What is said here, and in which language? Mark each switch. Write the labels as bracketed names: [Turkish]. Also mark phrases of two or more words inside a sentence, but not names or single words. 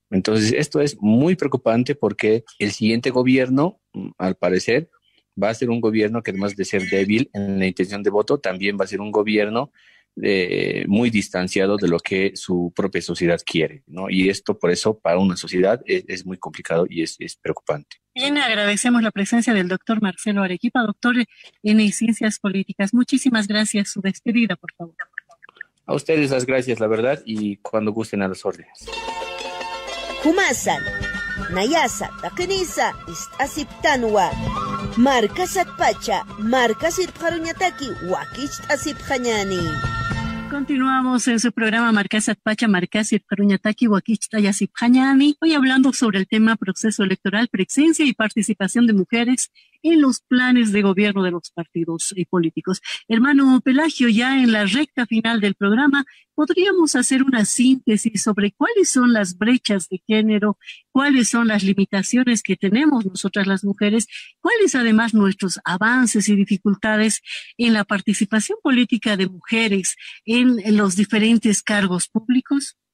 [Spanish] Entonces esto es muy preocupante porque el siguiente gobierno, al parecer, va a ser un gobierno que además de ser débil en la intención de voto, también va a ser un gobierno muy distanciado de lo que su propia sociedad quiere, ¿no? Y esto, por eso, para una sociedad es muy complicado y es preocupante. Bien, agradecemos la presencia del doctor Marcelo Arequipa, doctor en Ciencias Políticas. Muchísimas gracias. Su despedida, por favor. A ustedes las gracias, la verdad, y cuando gusten a las órdenes. [Aymara] Humasan, Nayasa, Takenisa, Asiptanwa, Marcas Atpacha, Marcas Irparuñataki, Wakich Asiphañani. [Spanish] Continuamos en su programa Marcas Atpacha, Marcas Irparuñataki, Wakich Asiphañani. Hoy hablando sobre el tema proceso electoral, presencia y participación de mujeres en los planes de gobierno de los partidos políticos. Hermano Pelagio, ya en la recta final del programa, ¿podríamos hacer una síntesis sobre cuáles son las brechas de género, cuáles son las limitaciones que tenemos nosotras las mujeres, cuáles además nuestros avances y dificultades en la participación política de mujeres en los diferentes cargos públicos?